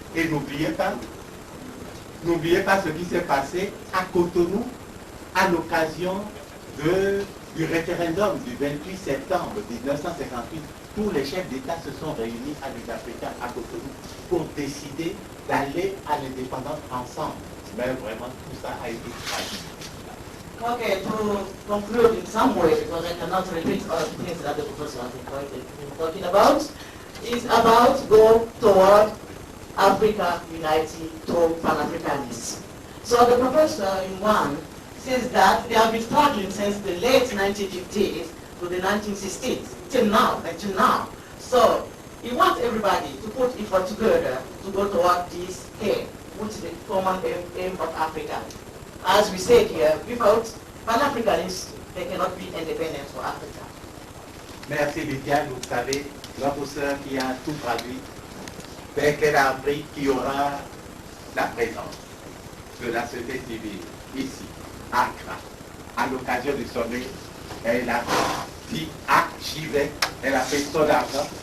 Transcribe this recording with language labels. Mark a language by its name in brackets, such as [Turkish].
[French] Et n'oubliez pas ce qui s'est passé à Cotonou à l'occasion du référendum du 28 septembre 1958. Tous les chefs d'État se sont réunis à l'Union africaine à Cotonou pour décider d'aller à l'indépendance ensemble. Mais vraiment, tout ça a été tragique. [English] Okay, to conclude in some way, because I cannot repeat all the things that the professor has been talking about, is about go toward Africa uniting through Pan-Africanism. So the professor in one says that they have been struggling since the late 1950s to the 1960s, till now. So he wants everybody to put effort together to go toward this aim, which is the common aim of Africa. As we said here, without Pan-Africanism, there cannot be independence for Africa. [French] Merci Lydia, vous savez, notre sœur qui a tout traduit, dès qu'elle a appris qu'il y aura la présence de la société civile ici, à Accra, à l'occasion du sommet, elle a dit, ah, j'y vais, elle a fait son argent,